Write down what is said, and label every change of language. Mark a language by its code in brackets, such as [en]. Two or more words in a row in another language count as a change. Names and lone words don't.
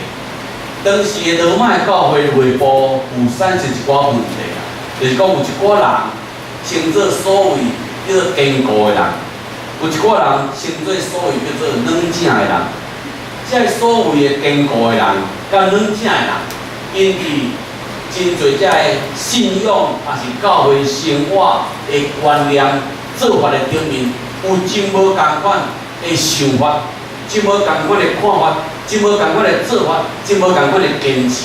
[nan] 当时的罗马的教会内部有产生一寡问题。就是讲有一寡人称作所谓叫做坚固的人，有一寡人称作所谓叫做软正的人。这所谓的坚固的人，甲软正的人，因伫真侪这个信仰也是教会生活的观念、做法的顶面，有真无共款的想法，真无共款的看法，真无共款的做法，真无共款的坚持。